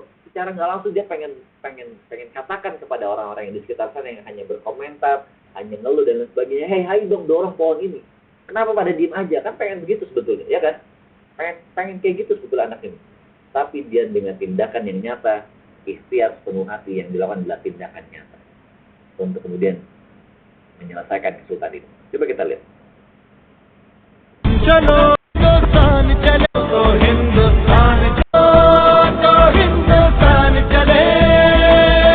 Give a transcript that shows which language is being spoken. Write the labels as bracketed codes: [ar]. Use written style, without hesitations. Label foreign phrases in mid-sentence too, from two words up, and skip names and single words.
[id] Secara nggak langsung dia pengen katakan kepada orang-orang yang di sekitar sana yang hanya berkomentar, hanya ngeluh dan lain sebagainya, "Hey, hai dong dorong pohon ini. Kenapa pada diem aja?" Kan pengen begitu sebetulnya, ya kan? Pengen kayak gitu sebetulnya anak ini. Tapi dia dengan tindakan yang nyata, ikhtiar sepenuh hati yang dilakukan adalah tindakan nyata untuk kemudian menyelesaikan kesulitan itu. Coba kita lihat. [hi] चलो हिंदुस्तान चले, तो हिंदुस्तान चलो, तो हिंदुस्तान चले.